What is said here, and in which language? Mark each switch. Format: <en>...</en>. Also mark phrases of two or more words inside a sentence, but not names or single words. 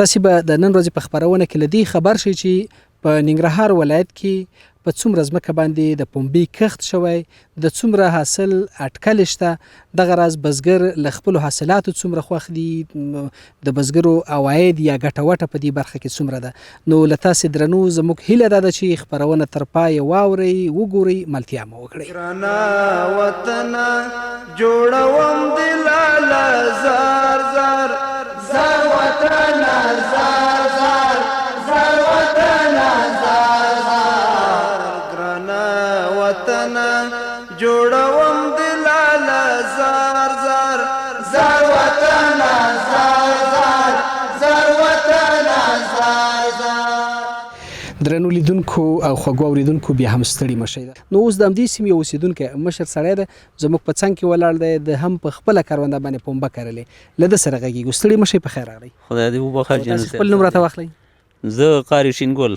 <ps>تاسو به د نن ورځې په خبرونه کې لدی خبر شي چې په ننګرهار ولایت کې په څومره ځمکه باندې د پومبي کښت شوی د څومره حاصل اټکل شته دغه راز بزګر له خپلو حاصلاتو څومره خوښ دي د بزګرو عواید یا ګټه وټه په دې برخه کې څومره ده. نو له تاسې درنو زموږ هیله دا ده چې خپرونه تر پایه واورئ وګورئ ملتیا مو وکړئ. ګرانه وطنه جوړوم د لاله زار زار زار وطنه زار زار زار وطنه زار زار ګرانه وطنه جوړوم د لاله زار زار زار وطنه زار زار زار وطنه زار زار. درنو لیدونکو او خوږو اوریدونکو بیا هم ستړي مشئ. نو اوس د همدې سیمې اوسیدونکی مشر سړی ده زموږ په څنګ کې ولاړ دی د هم په خپله کرونده باندې پومبه کرلې له ده سره غږیږو. ستړي مشئ په خیر راغلی. خدای دې وبخښي جنت تاسې خپل نوم راته واخلئ. زه قاری شینګل.</ps>